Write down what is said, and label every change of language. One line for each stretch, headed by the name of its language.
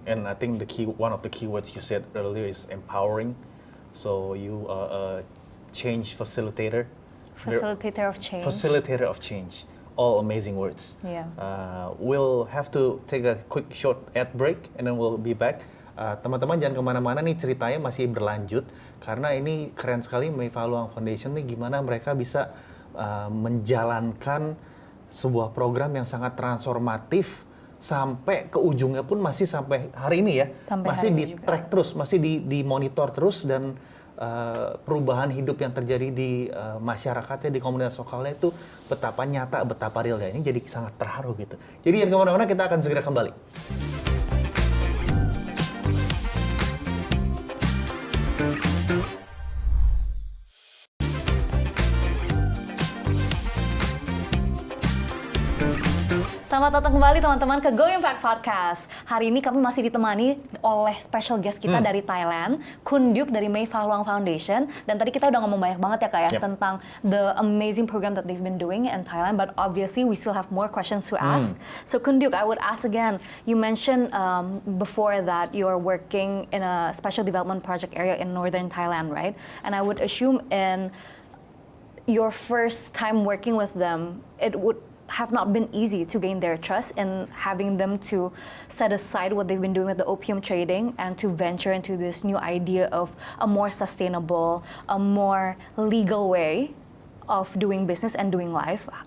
English: And I think one of the key words you said earlier is empowering. So you are a change facilitator. Facilitator of change. Facilitator of change. All amazing words. Yeah. We'll have to take a quick short ad break and then we'll be back.
Indonesian: Teman-teman jangan kemana-mana nih, ceritanya masih berlanjut karena ini keren sekali Mae Fah Luang Foundation nih, gimana mereka bisa menjalankan sebuah program yang sangat transformatif sampai ke ujungnya pun masih sampai hari ini ya, masih di track terus, masih di monitor terus, dan perubahan hidup yang terjadi di masyarakatnya, di komunitas lokalnya itu betapa nyata, betapa real ya. Ini jadi sangat terharu gitu. Jadi jangan kemana-mana, kita akan segera kembali. Selamat datang kembali teman-teman ke Go Impact Podcast. Hari ini kami masih ditemani oleh
English: special guest
Indonesian: kita dari Thailand, Khun Duke dari Mae Fah Luang Foundation. Dan tadi kita udah ngomong banyak banget ya Kak ya tentang
English: the amazing program that they've been doing in Thailand. But obviously we still have more questions to ask. So Khun Duke, I would ask again, you mentioned before that you're working in a special development project area in northern Thailand, right? And I would assume in your first time working with them, it would have not been easy to gain their trust and having them to set aside what they've been doing with the opium trading and to venture into this new idea of a more sustainable, a more legal way of doing business and doing life.